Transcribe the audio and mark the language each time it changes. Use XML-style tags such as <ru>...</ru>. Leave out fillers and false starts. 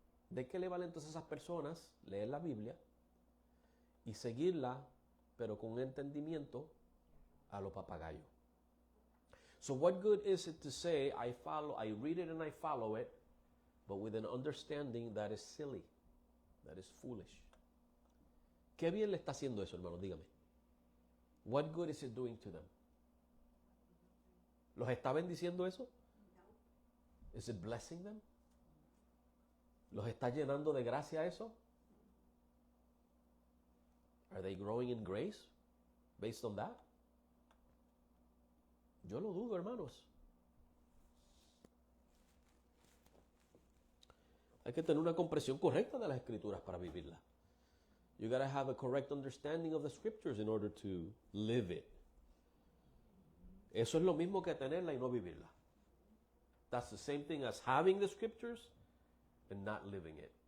<es>¿De qué le vale entonces a esas personas leer la Biblia y seguirla, pero con un entendimiento a lo papagayo?</es> <en>So what good is it to say, I read it and I follow it, but with an understanding that is silly, that is foolish?</en> <es>¿Qué bien le está haciendo eso, hermano? Dígame.</es> <en>What good is it doing to them?</en> <es>¿Los está bendiciendo eso?</es> <en>Is it blessing them?</en> <es>¿Los está llenando de gracia eso?</es> <en>Are they growing in grace based on that?</en> <es>Yo lo dudo, hermanos. Hay que tener una comprensión correcta de las escrituras para vivirla.</es> <en>You got to have a correct understanding of the scriptures in order to live it.</en> <es>Eso es lo mismo que tenerla y no vivirla.</es> <en>That's the same thing as having the scriptures and not living it.</en>